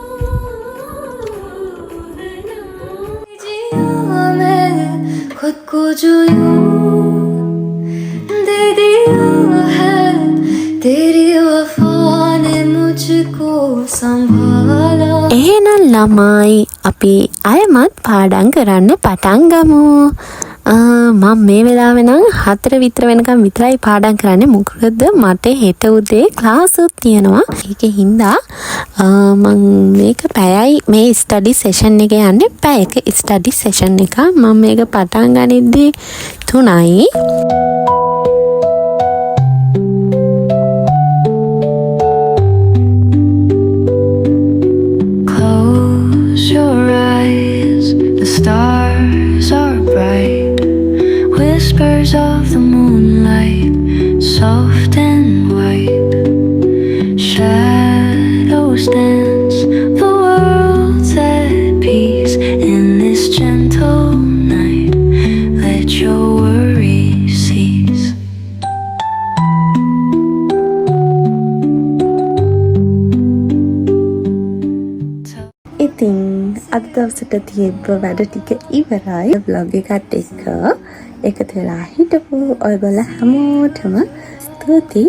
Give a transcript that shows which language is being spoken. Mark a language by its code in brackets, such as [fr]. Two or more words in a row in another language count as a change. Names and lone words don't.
[hi] है ना जिया मैं खुद को जो यूं दे दिया है तेरी वफा ने मुझको संभाला. [si] එහෙනම් ළමයි අපි අයමත් පාඩම් කරන්න පටන් ගමු. මම මේ වෙලාවේ නම් 4 විතර වෙනකම් විතරයි පාඩම් කරන්නේ. මොකද මට හෙට උදේ ක්ලාස් උත් තියෙනවා. ඒකේ හින්දා මම මේක පැයයි මේ [en] study session [si] එකේ යන්නේ. පැයක [en] study session [si] එක. මම මේක පටන් ගනිද්දී 3යි. [en] Stars are bright, whispers of the moonlight, soft and white. Shadows dance, the world's at peace in this gentle night. Let your worries cease. [si] ඉතින් අද දවසට තියබ්බ වැඩ ටික ඉවරයි. vlog එකත් එක්ක එකතු වෙලා හිටපු ඔයගොල්ලෝ හැමෝටම ස්තුතියි.